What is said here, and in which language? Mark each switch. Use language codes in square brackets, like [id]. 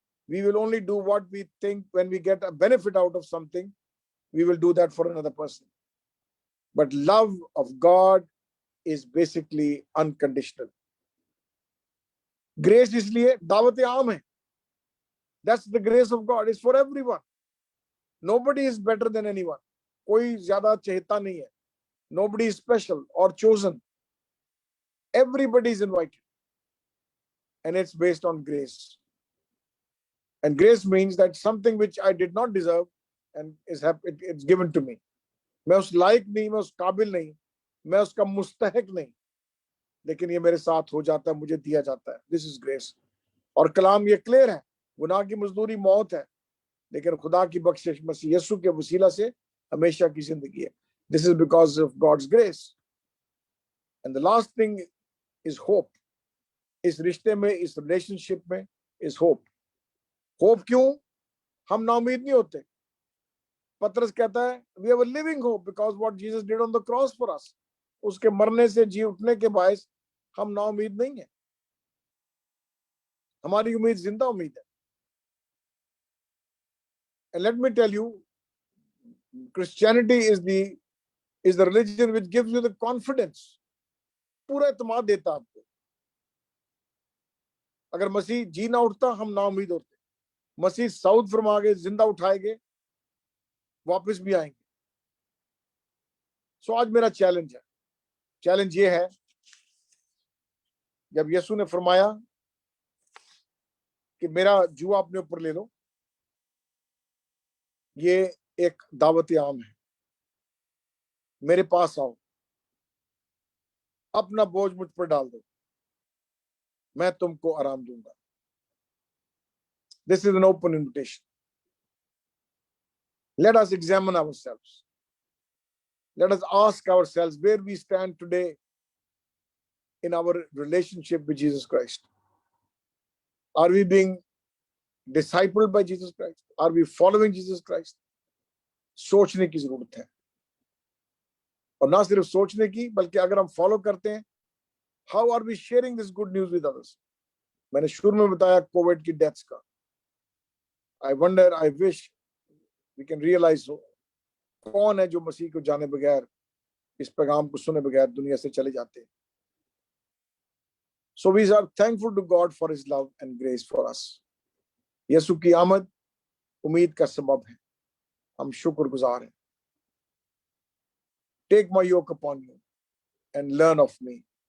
[en] We will only do what we think when we get a benefit out of something. We will do that for another person. But love of God is basically unconditional. [hi] Grace इसलिए दावत आम है. [en] That's the grace of God. It's for everyone. Nobody is better than anyone. [hi] कोई ज्यादा चहेता नहीं है. [en] Nobody is special or chosen. Everybody is invited. And it's based on grace. And grace means that something which I did not deserve and it's given to me. [hi] मैं उस लायक नहीं, मैं उस काबिल नहीं, मैं उसका मुस्तहिक नहीं, लेकिन ये मेरे साथ हो जाता है, मुझे दिया जाता है. [en] This is grace. [hi] और कलाम ये क्लियर है, गुनाह की मजदूरी मौत है, लेकिन खुदा की बख्शिश मसीह यीशु के वसीला से हमेशा की जिंदगी है. [en] This is because of God's grace. And the last thing is hope. [hi] इस रिश्ते में, इस रिलेशनशिप में [en] is hope. [hi] Hope क्यों? हम नाउमीद नहीं होते. पतरस कहता है [en] we have a living hope because what Jesus did on the cross for us. [hi] उसके मरने से जी उठने के बायस हम नाउमीद नहीं है. हमारी उम्मीद जिंदा उम्मीद है. [en] And let me tell you, Christianity is the religion which gives you the confidence. [hi] पूरा इत्मीनान देता आपको. अगर मसीह जी ना उठता हम नाउमीद होते. मसीह साउथ फरमा के जिंदा उठाएंगे, वापस भी आएंगे. सो आज मेरा चैलेंज है. चैलेंज ये है, जब यीशु ने फरमाया कि मेरा जुआ अपने ऊपर ले लो, ये एक दावत आम है. मेरे पास आओ, अपना बोझ मुझ पर डाल दो, मैं तुमको आराम दूंगा. [en] This is an open invitation. Let us examine ourselves. Let us ask ourselves where we stand today in our relationship with Jesus Christ. Are we being discipled by Jesus Christ? Are we following Jesus Christ? [hi] सोचने की जरूरत है. और ना सिर्फ सोचने की, बल्कि अगर हम फॉलो करते हैं, [en] how are we sharing this good news with others? [hi] मैंने शुरू में बताया कोविड की डेथ्स का. [en] I wonder, I wish we can realize [hi] कौन है जो मसीह को जाने बगैर, इस पैगाम को सुने बगैर दुनिया से चले जाते हैं. [en] So we are thankful to God for His love and grace for us. [hi] यीशु की आमद उम्मीद का सबब है. हम शुक्रगुजार हैं. [en] Take my yoke upon you and learn of me.